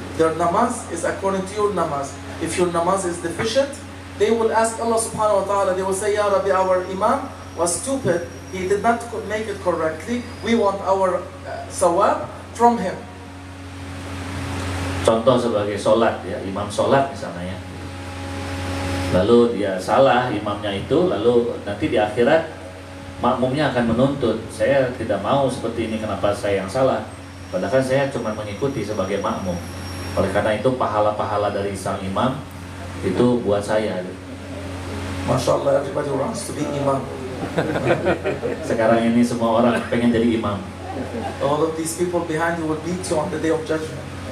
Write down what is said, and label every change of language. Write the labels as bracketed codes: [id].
[en] Their namaz is according to your namaz. If your namaz is deficient, they will ask Allah subhanahu wa ta'ala, they will say, Ya Rabbi, our imam was stupid, he did not make it correctly, we want our sawab from him. [id] Contoh sebagai sholat, ya, imam sholat misalnya, ya. Lalu dia salah imamnya itu, lalu nanti di akhirat makmumnya akan menuntut, saya tidak mau seperti ini, kenapa saya yang salah? Padahal saya cuma mengikuti sebagai makmum. Oleh karena itu pahala-pahala dari sang imam itu buat saya. [en] MashaAllah, everybody wants to be imam. [id] Sekarang ini semua orang pengen jadi imam. [en] All of these people behind you will beat you on the day of judgment.